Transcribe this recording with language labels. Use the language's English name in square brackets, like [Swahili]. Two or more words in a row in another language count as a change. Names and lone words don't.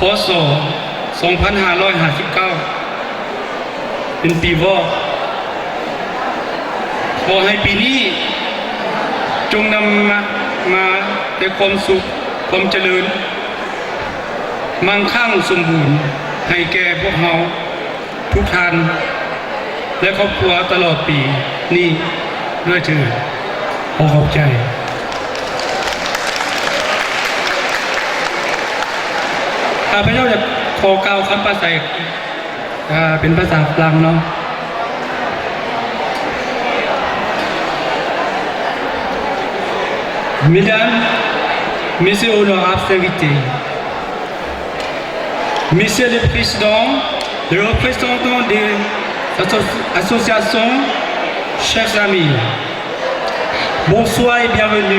[Thai] ศ. 2559เป็นปีวอกขอให้ปีนี้จงนำมาแต่ความสุขความเจริญมั่งคั่งสมบูรณ์ให้แก่พวกเราทุกท่านและครอบครัวตลอดปีนี้ด้วยเถิดขอขอบใจ ข้าพเจ้าจะขอกล่าวคำปราศัยเป็นภาษาฝรั่งเนาะ [French] Mesdames, Messieurs honorables invités, Messieurs les présidents, les représentants des associations, chers amis, bonsoir et bienvenue.